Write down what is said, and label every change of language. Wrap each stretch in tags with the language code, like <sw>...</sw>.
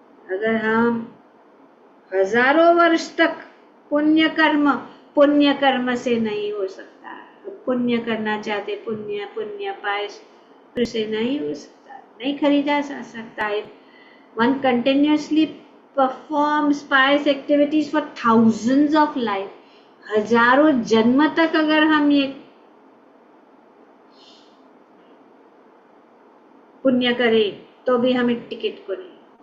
<hi>अगर हम हजारों वर्ष तक पुण्य कर्म से नहीं हो सकता। पुण्य करना चाहते, पुण्य पाए, फिर से नहीं हो सकता, नहीं खरीदा जा सकता है।</hi> <en>One continuously performs pious activities for thousands of life.</en> <hi>हजारों जन्म तक अगर हम ये पुण्य करें तो भी हमें टिकट को नहीं।</hi>